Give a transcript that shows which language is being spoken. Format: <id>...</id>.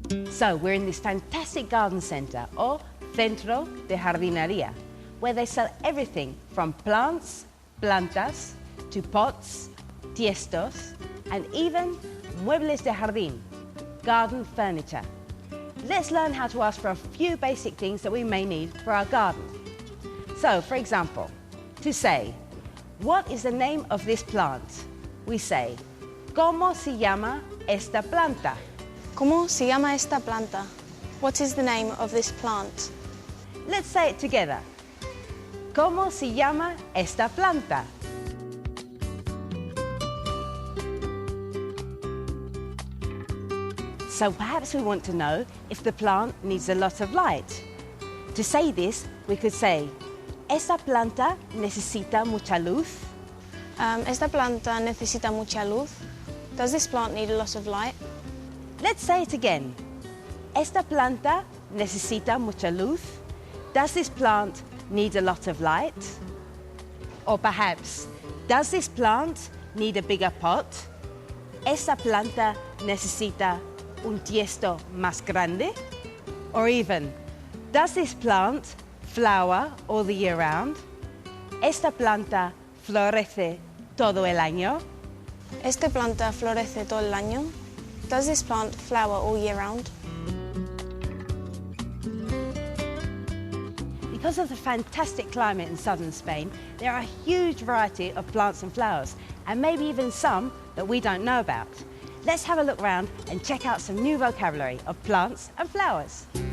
<en>So we're in this fantastic garden centre, or</en> <es>Centro de Jardinería,</es> <en>where they sell everything from plants,</en> <es>plantas,</es> <en>to pots,</en> <es>tiestos,</es> <en>and even</en> <es>muebles de jardín,</es> <en>garden furniture. Let's learn how to ask for a few basic things that we may need for our garden. So, for example, to say, what is the name of this plant? We say,</en> <es>¿Cómo se llama esta planta? ¿Cómo se llama esta planta?</es> <en>What is the name of this plant? Let's say it together.</en> <es>¿Cómo se llama esta planta?</es> <en>So perhaps we want to know if the plant needs a lot of light. To say this, we could say,</en> <es>¿Esta planta necesita mucha luz? Esta planta necesita mucha luz.</es> <en>Does this plant need a lot of light? Let's say it again.</en> <es>¿Esta planta necesita mucha luz?</es> <en>Does this plant need a lot of light? Or perhaps, does this plant need a bigger pot?</en> <es>¿Esta planta necesita un tiesto más grande?</es> <en>Or even, does this plant flower all the year round?</en> <es>¿Esta planta florece todo el año? Esta planta florece todo el año.</es> <en>Does this plant flower all year round? Because of the fantastic climate in southern Spain, there are a huge variety of plants and flowers, and maybe even some that we don't know about. Let's have a look round and check out some new vocabulary of plants and flowers.</en>